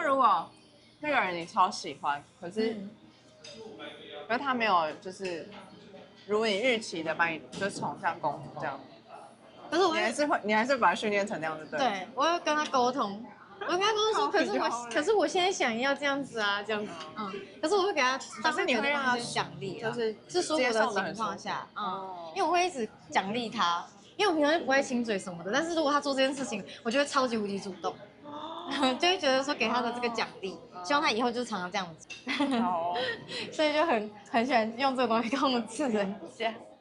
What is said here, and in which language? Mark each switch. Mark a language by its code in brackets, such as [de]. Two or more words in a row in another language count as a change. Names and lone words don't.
[zh] 那如果那個人你超喜歡，可是他沒有就是如你預期的把你就是寵像公主這樣。可是你還是把他訓練成那樣子，對？對，我要跟他溝通， 我跟他說，可是我現在想要這樣子啊，这樣子，可是我会給他，但是你会讓他獎勵，就是舒服的情況下，因為我會一直獎勵他，因為我平常就不會親嘴什麼的，但是如果他做這件事情，我就會超級無敵主動，就會覺得說給他的這個獎勵，希望他以後就常常這樣子，所以就很喜歡用這個東西控制人家。